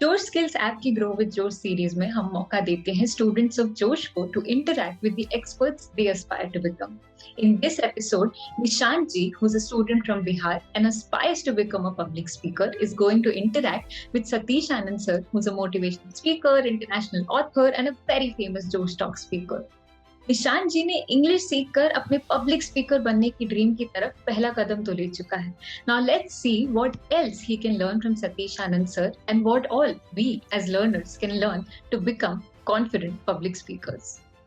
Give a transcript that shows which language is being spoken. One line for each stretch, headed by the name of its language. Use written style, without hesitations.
Hindi: जोश skills app की grow with जोश सीरीज में हम मौका देते हैं स्टूडेंट्स ऑफ जोश को
English: to interact with the experts they aspire to become. In this episode, Nishant ji, who's a student from Bihar and aspires to become a public speaker, is going to interact with Satish Anand sir, who's a motivational speaker, international author, and a very famous Josh Talk speaker.
Hindi: Nishant जी ने English सीखकर अपने public speaker बनने की dream की तरफ पहला कदम तो ले चुका है.
English: Now let's see what else he can learn from Satish Anand sir and what all we as learners can learn to become confident public speakers.